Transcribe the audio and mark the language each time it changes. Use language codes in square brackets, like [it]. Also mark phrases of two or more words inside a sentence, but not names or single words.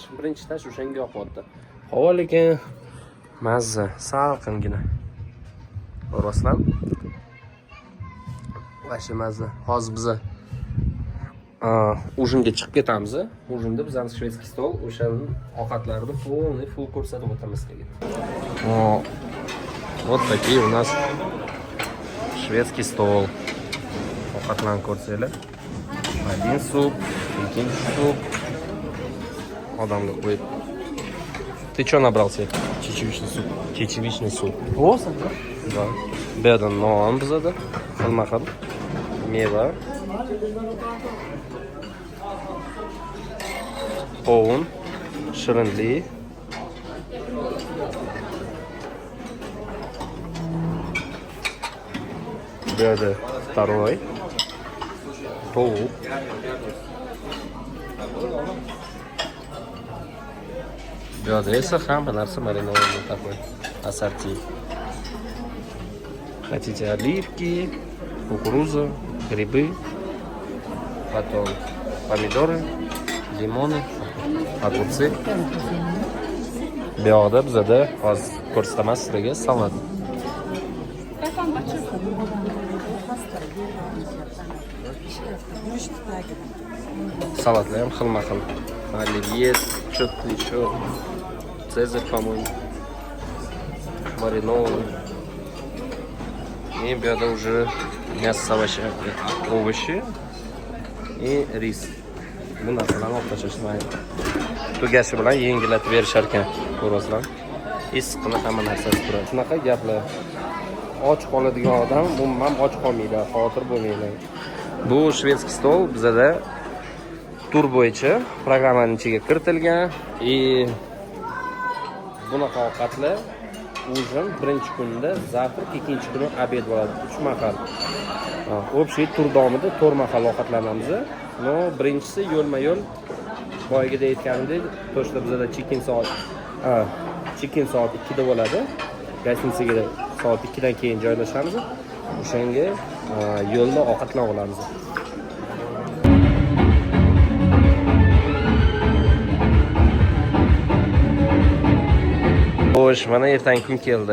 [uz] Birinchi etaj o'shanga yoqyapti. Havo lekin mazza, salqingina. Ko'rasizlar? Vashi mazza. Hozir biz ujinga chiqib ketamiz. Ujinda bizning [ru] шведский стол [uz] o'shaning ovqatlarini full ko'rsatib o'tamiz sizga. [ru] Вот такие у нас шведский стол. [uz] Ovqatlarni ko'rsanglar. [ru] Один суп, [uz] ikkinchi суп. Odamga qo'yib. [ru] Ты что набрал себе? Чечевичный суп. Чечевичный суп. О'san. Да. [uz] Bu yerda non bizada. Xilma-xil meva. Qovun, shirinlik. Bu yerda второй. Tovuq. Bu yerda esa hamma narsa [ru] маринован такой. Ассорти. Хотите оливки, кукуруза, грибы, потом помидоры, лимоны, огурцы. [uz] Bu yoqda bizada hozir ko'rsataman sizlarga salat. Salatlar ham xilma-xil. [ru] Оливье, что-то еще. Цезарь, по-моему. Маринованный. И bu уже мясо, овощи и рис. [uz] Bu narsalarni olib tashlashmaydi. Tugashi bilan yengillatib berishar ekan, ko'rasizlar. Issiqni hamma narsasi turadi. Shunaqa gaplar. Och qoladigan odam umuman och qolmaydi, xavotir bo'lmaydi. Bu [ru] шведский стол [uz] bizada tur bo'yicha programmaning ichiga kiritilgan и bunaqa ovqatlar ужин birinchi kunda, завтрак ikkinchi kuni obed bo'ladi. 3 mahal. Общий tur davomida 4 mahal ovqatlanamiz. No, birinchisi yo'lma-yo'l boyagida aytganimdek, to'shda bizada check-in soat 2 da bo'ladi. Gostinitsaga soat 2 dan keyin joylashamiz. O'shanga yo'lda ovqatlanib olamiz. Xo'sh, mana ertangi kun keldi.